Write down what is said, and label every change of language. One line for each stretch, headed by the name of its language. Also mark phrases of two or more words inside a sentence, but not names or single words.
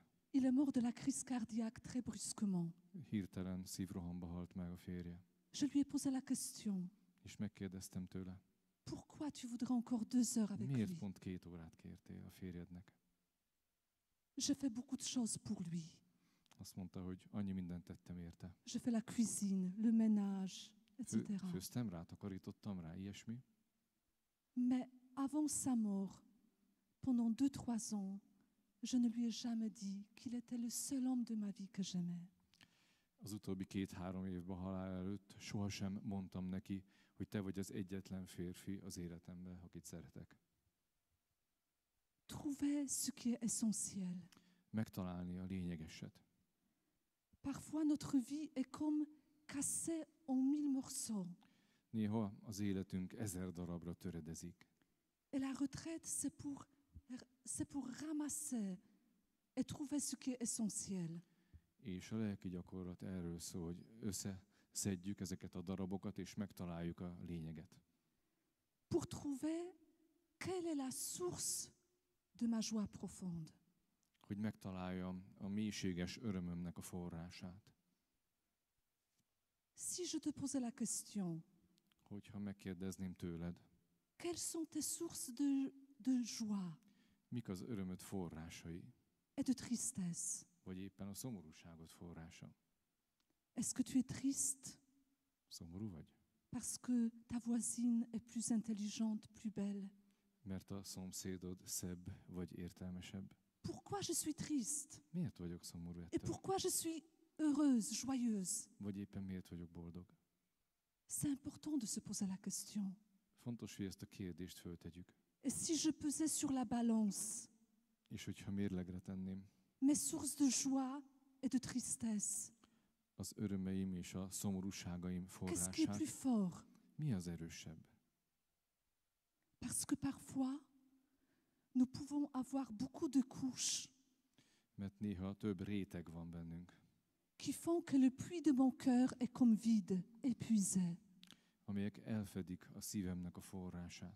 French: Il est mort de la crise cardiaque très brusquement.
Hungarian: Hirtelen szívrohamba halt meg a férje.
French: Je lui ai posé la question,
Hungarian: És megkérdeztem tőle,
French: pourquoi tu voudrais encore 2 heures avec
Hungarian: miért
French: lui?
Hungarian: pont 2 órát kértél a férjednek?
French: Je fais beaucoup de choses pour lui.
Hungarian: Azt mondta, hogy annyi mindent tettem érte.
French: Je fais la cuisine, le ménage, etc.
Hungarian: Főztem rá, takarítottam rá, ilyesmi.
French: Mais avant sa mort, pendant 2-3 ans, je ne lui ai jamais dit qu'il était le seul homme de ma vie que j'aimais.
Hungarian: Az utóbbi 2-3 évben halál előtt sohasem mondtam neki, hogy te vagy az egyetlen férfi az életemben, akit szeretek.
French: Trouver ce qui est essentiel.
Hungarian: Megtalálni a lényegeset.
French: Parfois, notre vie est comme cassée en 1000 morceaux.
Hungarian: Néha az életünk 1000 darabra töredezik.
French: Et la retraite, c'est pour ramasser et trouver ce qui est essentiel.
Hungarian: És a lelki gyakorlat erről szól, hogy összeszedjük ezeket a darabokat, és megtaláljuk a lényeget.
French: Pour trouver quelle est la source de ma joie profonde.
Hungarian: Hogy megtaláljam a mélységes örömömnek a forrását.
French: Si je te posais la question,
Hungarian: Hogyha megkérdezném tőled,
French: quelles sont tes sources de joie
Hungarian: mik az örömöd forrásai,
French: et de tristesse?
Hungarian: vagy éppen a szomorúságot forrása.
French: Est-ce que tu es triste
Hungarian: Szomorú vagy?
French: parce que ta voisine est plus intelligente, plus belle?
Hungarian: Mert a szomszédod szebb vagy értelmesebb.
French: Pourquoi je suis triste?
Hungarian: Miért vagyok szomorú
French: Et
Hungarian: ettől?
French: pourquoi je suis heureuse, joyeuse?
Hungarian: Vagy éppen miért vagyok boldog?
French: C'est important de se poser la question.
Hungarian: Fontos, hogy ezt a kérdést föltegyük.
French: Et si je pesais sur la balance
Hungarian: És hogyha mérlegre tenném
French: mes sources de joie et de tristesse,
Hungarian: az örömeim és a szomorúságaim
French: qu'est-ce qui est
Hungarian: forrását,
French: plus fort?
Hungarian: mi az erősebb?
French: Parce que parfois, nous pouvons avoir beaucoup de couches.
Hungarian: Mert néha több réteg van bennünk.
French: qui font que le puits de mon cœur est comme vide, épuisé.
Hungarian: amelyek elfedik a szívemnek a forrását.